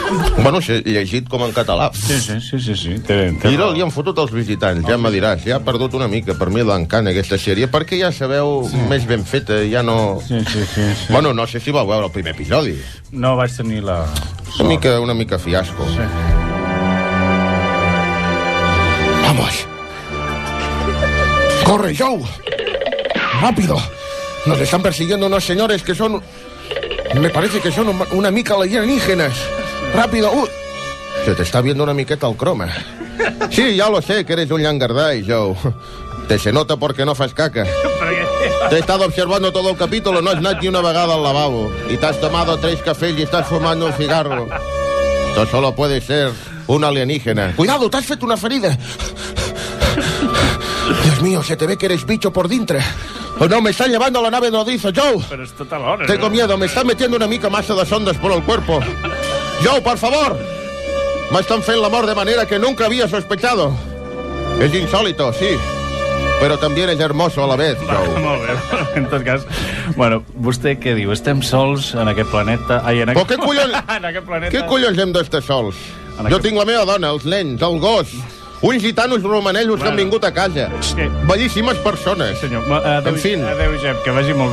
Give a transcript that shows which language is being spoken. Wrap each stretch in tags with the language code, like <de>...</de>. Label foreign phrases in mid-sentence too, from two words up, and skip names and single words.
<ca>Bueno, s'ha llegit com en català. Sí. I no li han fotut els visitants, ja me diràs. Ja ha perdut una mica, per mi l'encant aquesta sèrie, perquè ja sabeu, més ben feta, ja no... Sí. Bueno, no sé si vau veure el primer episodi. No vaig tenir la... Una mica fiasco. Sí.</ca> <es>Vamos. Corre, Joe. Rápido. Nos están persiguiendo unos señores que son... Me parece que son</es> <ca>una mica</ca> <es>alienígenas. Rápido. Se te está viendo</es> <ca>una miqueta</ca> <es>el croma. Sí, ya lo sé, que eres un llangardai, Joe. Se nota porque</es> <ca>no fas</ca> <es>caca. Te he estado observando todo el capítulo,</es> <ca>no has anat ni una vegada al lavabo.</ca> <es>Y te has tomado 3 cafés y estás fumando un cigarro. Esto solo puede ser un alienígena. Cuidado, te has</es> <ca>fet una ferida.</ca> <es>Dios mío, se te ve que eres bicho por dintre. Oh, no, me están llevando a la nave nodriza, Joe. Pero es total hora. Tengo miedo, me están metiendo</es> <ca>una mica massa</ca> <es>de sondas por el cuerpo. Joe, por favor. Me están</es> <ca>fent l'amor</ca> <es>de manera que nunca había sospechado. Es insólito, sí. Pero también es hermoso a la vez, Joe.</es> <ca>Molt bé. En tot cas, bueno, vostè què diu? Estem sols en aquest planeta? Ai, en aquest... Però què collons... en aquest planeta... Què collons hem d'estar sols? Jo tinc la meva dona, els nens, el gos... Uns gitanos romanellos que han vingut a casa. Bellíssimes persones. Senyor, en fi. Adéu, Jep, que vagi molt bé.</ca>